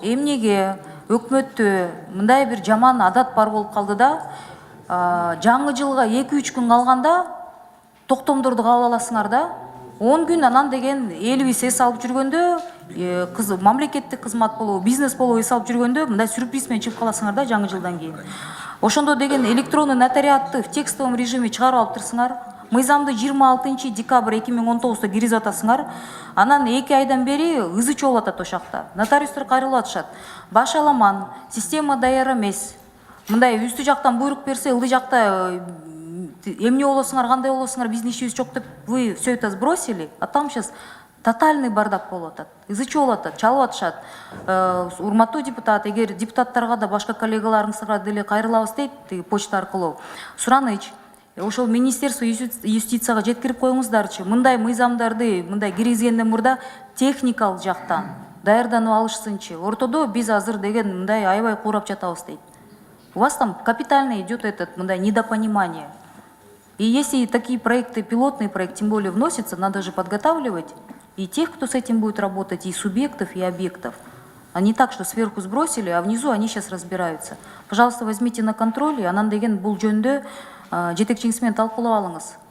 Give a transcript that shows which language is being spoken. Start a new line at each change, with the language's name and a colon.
Kyrgyz: Эмнеге өкмөттө мындай бир жаман адат бар болуп калды да, жаңы жылга 2-3 күн калганда токтомдорду кабыл аласыңар да, 10 күн анан деген элибиз эс алып жүргөндө, мамлекеттик кызмат болобу, бизнес болобу эс алып жүргөндө мындай сюрприз менен чыгып каласыңар да жаңы жылдан кийин. Ошондо деген электронный нотариатты
Russian: в текстовом режиме
Kyrgyz: чыгарып алып турсуңар. Мыйзамды 26 декабрь 2019-да киргизип атасыңар. Анан 2 айдан бери ызы чуу болуп атат ошакта. Нотариустар кайрылып атышат. Баш аламан, система даяр эмес. Мындай үстү жактан буйрук берсе, ылдый жакта эмне болосуңар, кандай болосуңар, биздин ишибиз жок деп
Russian: вы все это сбросили, а там сейчас тотальный бардак
Kyrgyz: болуп атат. Ызы чуу болуп атат, чалып атышат. Урматтуу депутат, эгер депутаттарга да башка коллегаларыңызга деле кайрылабыз дейт почта аркылуу. Сураныч, ошол Министерство юстицияга жеткирип коюңуздарчы. Мындай мыйзамдарды мындай киргизгенден мурда техникалык жактан даярданып алышсынчы. Ортодо биз азыр деген мындай аябай куурап жатабыз дейт.
Russian: У вас там капитально идет этот мындай недопонимание. И если такие проекты, пилотный проект, тем более вносится, надо же подготавливать и тех, кто с этим будет работать, и субъектов, и объектов. А не так, что сверху сбросили, а внизу они сейчас разбираются. Пожалуйста, возьмите на контроль, и
Kyrgyz: анан деген бул жөндө жетекчиңиз менен талкуулап алыңыз.